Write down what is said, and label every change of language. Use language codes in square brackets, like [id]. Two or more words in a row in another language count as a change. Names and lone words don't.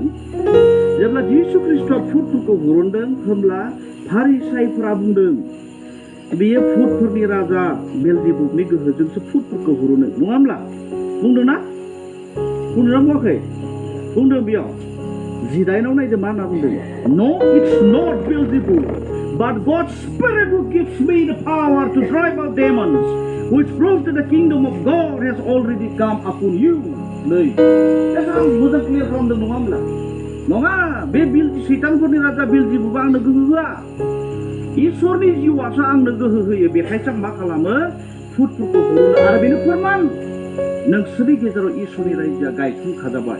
[brx] जेब्ला जिसु ख्रिस्टआ भुतफोरखौ हुरुनदों, होमब्ला फारिसाइफोरा बुंदों, बेयो भुतफोरनि राजा बेलजेबुलनि गोहोजोंसो भुतफोरखौ हुरुनो। नङा होमब्ला? बुंदोंना? बुंदोंना बुङाखै? बुंदों बेयाव। 9 नायदो मा होनना बुंदों? [en] No, it's not Beelzebul, but God's Spirit who gives me the power to drive out demons, which proves that the kingdom of God has already come upon you. [brx] नै, एसां मोजां क्लियार खालामदों नङा होमब्ला? नङा, बे सैतानफोरनि राजा बेलजेबुलआ आंनो गोहो होआ। इसोरनि जिउआसो आंनो गोहो होयो। बेखायसो मा खालामो? भुतफोरखौ हुरुनो। आरो बेनो फोरमान, नोंसोरनि गेजेराव इसोरनि रायजोआ गायसनखाजाबाय।